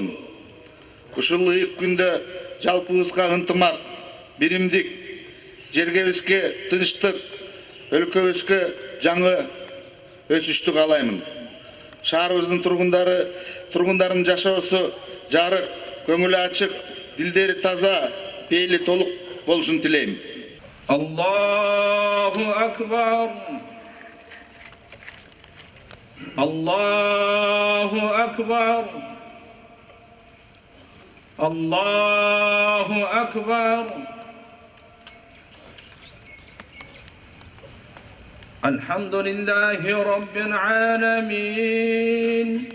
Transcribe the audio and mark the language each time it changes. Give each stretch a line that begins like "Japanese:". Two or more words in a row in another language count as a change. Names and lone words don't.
Kyrgyz: Ушул ыйык күндө жалпыбызга ынтымак, биримдик, жергебизге тынчтык, өлкөбүзгө жаңы өсүштү каалаймын. Шаарыбыздын тургундарынын жашоосу жарык, көңүлү ачык, дилдери таза, пейли толук болушун тилейм.
Arabic: الله أكبر. الله أكبر. الله أكبر. الحمد لله رب العالمين.